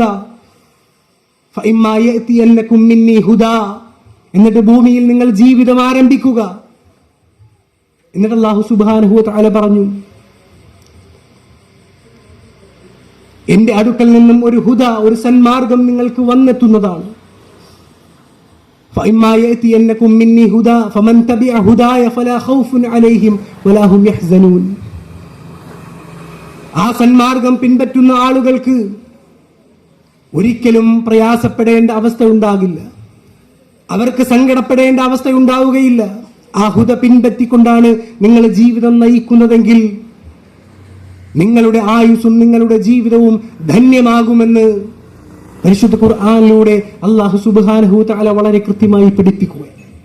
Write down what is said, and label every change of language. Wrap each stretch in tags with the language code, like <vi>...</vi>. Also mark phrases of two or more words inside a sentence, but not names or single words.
<ar>فإما يأتينكم مني هدى,</ar> <ml>എന്നിട്ട് ഭൂമിയിൽ നിങ്ങൾ ജീവിതം ആരംഭിക്കുക. എന്നിട്ട്</ml> <ar>الله سبحانه وتعالى</ar> <ml>പറഞ്ഞു, എന്റെ അടുക്കൽ നിന്നും ഒരു ഹുദ, ഒരു സന്മാർഗം നിങ്ങൾക്ക് വന്നെത്തുന്നതാണ്.</ml> <ar>فإما يأتينكم مني هدى فمن تبع هداي فلا خوف عليهم ولا هم يحزنون.</ar> <ml>ആ സന്മാർഗം പിൻപറ്റുന്ന ആളുകൾക്ക് ഒരിക്കലും പ്രയാസപ്പെടേണ്ട അവസ്ഥ ഉണ്ടാകില്ല, അവർക്ക് സങ്കടപ്പെടേണ്ട അവസ്ഥ ഉണ്ടാവുകയില്ല. ആ ഹുദ പിൻപറ്റിക്കൊണ്ടാണ് നിങ്ങൾ ജീവിതം നയിക്കുന്നതെങ്കിൽ നിങ്ങളുടെ ആയുസ്സും നിങ്ങളുടെ ജീവിതവും ധന്യമാകുമെന്ന് പരിശുദ്ധ ഖുർആനിലൂടെ</ml> <ar>الله سبحانه وتعالى</ar> <ml>വളരെ കൃത്യമായി പഠിപ്പിക്കുകയാണ്.</ml>